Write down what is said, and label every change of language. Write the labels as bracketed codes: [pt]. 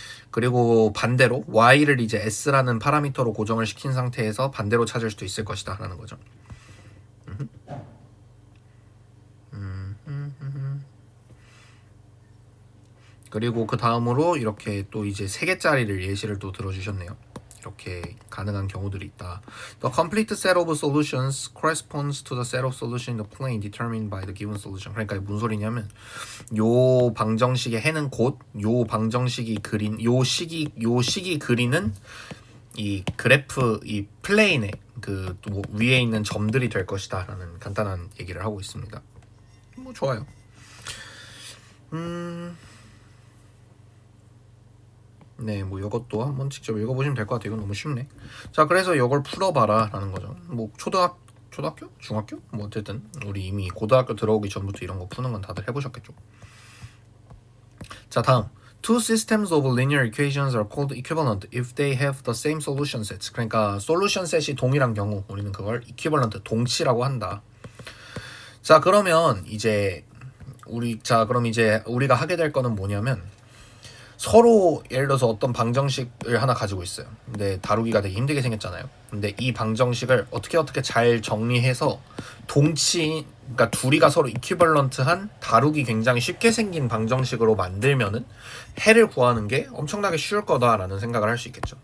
[ko] 그리고 반대로 y를 이제 s라는 파라미터로 고정을 시킨 상태에서 반대로 찾을 수도 있을 것이다 라는 거죠. 그리고 그 다음으로 이렇게 또 이제 3개짜리를 예시를 또 들어주셨네요. 이렇게 가능한 경우들이 있다. [en] The complete set of solutions corresponds to the set of solutions in the plane determined by the given solution. [ko] 그러니까 무슨 소리냐면 요 방정식의 해는 곧 요 방정식이 그린 요 식이 그리는 이 그래프 이 플레인의 그 위에 있는 점들이 될 것이다라는 간단한 얘기를 하고 있습니다. 뭐 좋아요. 네, 뭐 이것도 한번 직접 읽어보시면 될 것 같아요. 이건 너무 쉽네. 자, 그래서 이걸 풀어봐라 라는 거죠. 뭐 초등학교? 중학교? 뭐 어쨌든 우리 이미 고등학교 들어오기 전부터 이런 거 푸는 건 다들 해보셨겠죠. 자, 다음 [en] Two systems of linear equations are called equivalent if they have the same solution sets. [ko] 그러니까 솔루션 셋이 동일한 경우 우리는 그걸 equivalent, 동치라고 한다. 자, 그러면 이제 그럼 이제 우리가 하게 될 거는 뭐냐면 서로 예를 들어서 어떤 방정식을 하나 가지고 있어요. 근데 다루기가 되게 힘들게 생겼잖아요. 근데 이 방정식을 어떻게 잘 정리해서 그러니까 둘이가 서로 이퀴벌런트한 다루기 굉장히 쉽게 생긴 방정식으로 만들면은 해를 구하는 게 엄청나게 쉬울 거다라는 생각을 할 수 있겠죠.